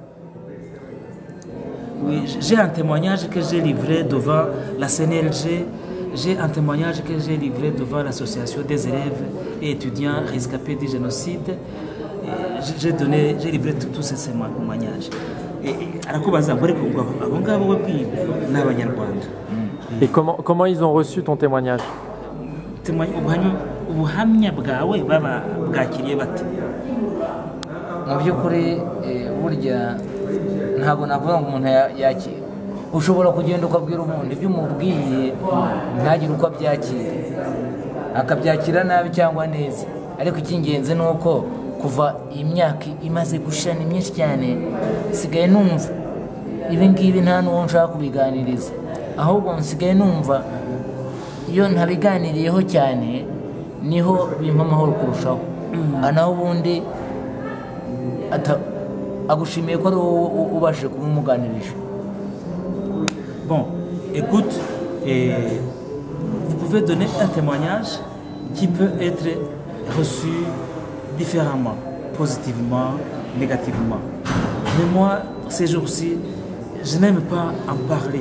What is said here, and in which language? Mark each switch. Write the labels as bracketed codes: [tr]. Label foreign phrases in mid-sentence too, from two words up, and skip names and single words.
[fr] Oui, j'ai un témoignage que j'ai livré devant la CNLG. J'ai un témoignage que j'ai livré devant l'association des élèves et étudiants rescapés du génocide. J'ai livré tous ces témoignages. [rw] Arakubaza ngo ariko abo ngabo wabwiye ni abanyarwanda. [fr] Et comment ils ont reçu ton témoignage? [rw] Ubuhamya bwawe baba bwakiriye bate? Mu by'ukuri burya ntabwo navuga ngo umuntu yakira. Ushobora kugenda ukabwira umuntu ibyo umubwiye ntagire uko abyakira, akabyakira nabi cyangwa neza, ariko icy'ingenzi ni uko kuva imyaka imaze gushira ni myinshi cyane sigaye numva ibi ngibi nta n'uwo nshaka kubiganiriza, ahubwo nsigaye numva iyo ntabiganiriyeho cyane niho bimpa amahoro kurushaho. Naho ubundi agushimiye ko ari wowe ubashije kumuganirije. [fr] Bon, écoute, vous pouvez donner un témoignage qui peut être reçu différemment, positivement, négativement. Mais moi, ces jours-ci, je n'aime pas en parler.